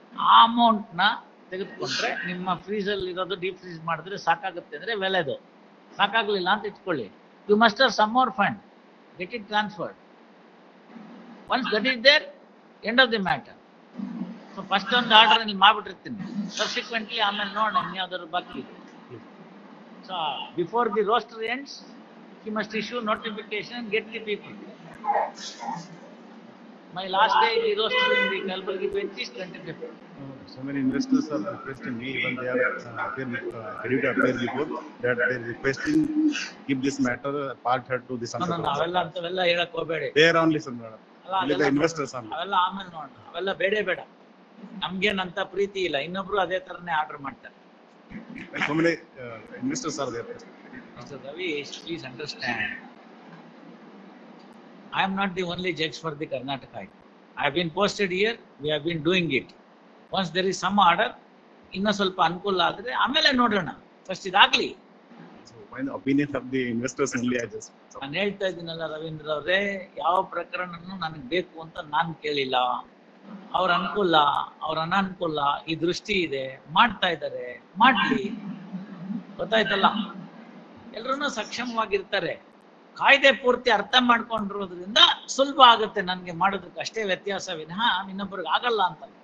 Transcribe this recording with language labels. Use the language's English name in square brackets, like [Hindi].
[Kannada] ಆ ಅಮೌಂಟ್ ನ ತೆಗೆದುಕೊಂಡ್ರೆ ನಿಮ್ಮ ಫ್ರೀಜಲ್ಲಿ ಇರೋದು ಡೀಪ್ ಫ್ರೀಸ್ ಮಾಡಿದ್ರೆ ಸಾಕಾಗುತ್ತೆ ಅಂದ್ರೆ ವೆಲೆದು. ಸಾಕಾಗ್ಲಿಲ್ಲ ಅಂತ ಇಟ್ಕೊಳ್ಳಿ, [English] You must have some more fund, get it transferred. Once that is there, end of the matter. So first [Kannada] ಒಂದು ಆರ್ಡರ್ ಇಲ್ಲಿ ಮಾಡ್ಬಿಟ್ಟಿರ್ತೀನಿ, ಸಬ್ಸಿಕ್ವೆಂಟ್ಲಿ ಆಮೇಲೆ ನೋಡೋಣ ಇನ್ಯಾವ್ದಾದ್ರು ಬಾಕಿ ಇದೆ. [English] So before the roster ends, he must issue notification and get the people. My last day in the roaster in the Kalburgi bench is 25th. So many investors are requesting me, even they are ready to appear before, that they are requesting keep this matter part heard to this. [Kannada] No, ಅವೆಲ್ಲ ಹೇಳಕ್ ಹೋಗಬೇಡಿ. [English] They are only some the investors only. [Kannada] ಅವೆಲ್ಲ ಆಮೇಲೆ ನೋಡೋಣ, ಅವೆಲ್ಲ ಬೇಡ. ನಮ್ಗೇನಂತ ಪ್ರೀತಿ ಇಲ್ಲ, ಇನ್ನೊಬ್ರು ಅದೇ ತರನೇ ಆರ್ಡರ್ ಮಾಡ್ತಾರೆ. [English] So many investors are there. Mr. Ravi, please understand, I am not the only judge for the Karnataka. I have been posted here, we have been doing it. Once there is some order, [Kannada] inna ಸ್ವಲ್ಪ ಅನುಕೂಲ ಆದ್ರೆ ಆಮೇಲೆ ನೋಡೋಣ, first ಇದಾಗ್ಲಿ. [English] So when the opinion of the investors only, I just [Kannada] ನಾನು ಹೇಳ್ತಾ ಇದ್ದೀನಲ್ಲ ರವೀಂದ್ರ ಅವರೇ, ಯಾವ ಪ್ರಕರಣನೂ ನನಗೆ ಬೇಕು ಅಂತ ನಾನು ಕೇಳಿಲ್ಲ. ಅವ್ರ ಅನುಕೂಲ ಅವ್ರ ಅನಾನುಕೂಲ ಈ ದೃಷ್ಟಿ ಇದೆ, ಮಾಡ್ತಾ ಇದ್ದಾರೆ, ಮಾಡ್ಲಿ, ಗೊತ್ತಾಯ್ತಲ್ಲ. ಎಲ್ರೂ ಸಕ್ಷಮವಾಗಿರ್ತಾರೆ. ಕಾಯ್ದೆ ಪೂರ್ತಿ ಅರ್ಥ ಮಾಡ್ಕೊಂಡಿರೋದ್ರಿಂದ ಸುಲಭ ಆಗುತ್ತೆ ನನಗೆ ಮಾಡೋದಕ್ಕೆ, ಅಷ್ಟೇ ವ್ಯತ್ಯಾಸ ವಿನಃ ಇನ್ನೊಬ್ಬರಿಗೆ ಆಗಲ್ಲ ಅಂತ.